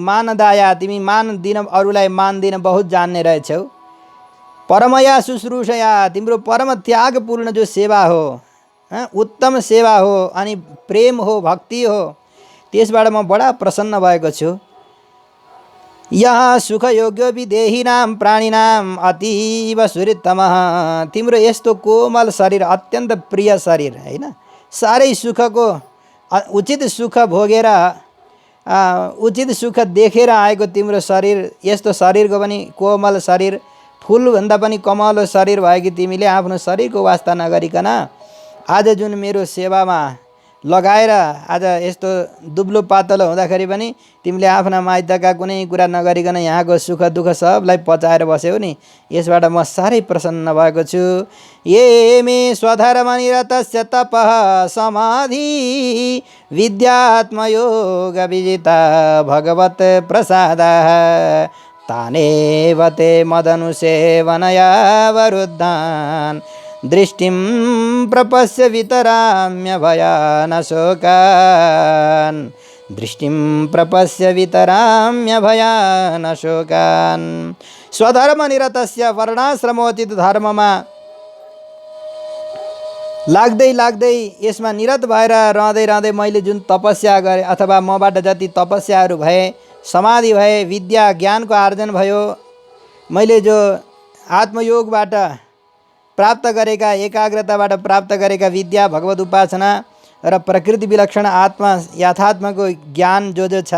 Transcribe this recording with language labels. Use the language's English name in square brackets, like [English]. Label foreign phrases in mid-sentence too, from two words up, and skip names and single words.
[Nepali] मानदाया, तिमी मान दिन, अरूलाई मान दिन बहुत जान्ने रहेछौ। [Sanskrit] परमया शुश्रूषया, [Nepali] तिम्रो परम त्यागपूर्ण जो सेवा हो, उत्तम सेवा हो, अनि प्रेम हो, भक्ति हो, त्यसबाट म बडा प्रसन्न भएको छु। [Sanskrit] यहाँ सुखयोग्य विदेहिनाम प्राणीनाम अतीव सुहृततमः, [Nepali] तिम्रो यस्तो कोमल शरीर, अत्यन्त प्रिय शरीर हैन, साह्रै सुखको उचित सुख भोगेर उचित सुख देखेर आएको तिम्रो शरीर, यस्तो शरीरको पनि कोमल शरीर, फुलभन्दा पनि कमलो शरीर भएकी तिमीले आफ्नो शरीरको वास्ता नगरिकन आज जुन मेरो सेवामा लगाएर आज यस्तो दुब्लो पातलो हुँदाखेरि पनि तिमीले आफ्ना माइतका कुनै कुरा नगरिकन यहाँको सुख दुःख सबलाई पचाएर बस्यौ नि, यसबाट म साह्रै प्रसन्न भएको छु। [Sanskrit] ये मे स्वधर्मनिरतस्य तपः समाधि विद्यात्मयोग विजिता भगवत प्रसादः, तानेव ते मदनुसेवनया वरुद्धान् दृष्टिं प्रपश्य वितराम्य भयान शोकान्, दृष्टिं प्रपश्य वितराम्य भयान शोकान्। [Nepali] स्वधर्मनिरतस्य, वर्णाश्रमोचित धर्ममा लाग्दै यसमा निरत भएर रहँदै मैले जुन तपस्या गरेँ अथवा मबाट जति तपस्याहरू भए, समाधि भए, विद्या ज्ञानको आर्जन भयो, मैले जो आत्मयोगबाट प्राप्त गरेका, एकाग्रताबाट प्राप्त गरेका विद्या, भगवत उपासना र प्रकृति विलक्षण आत्मा यथात्मको ज्ञान जो छ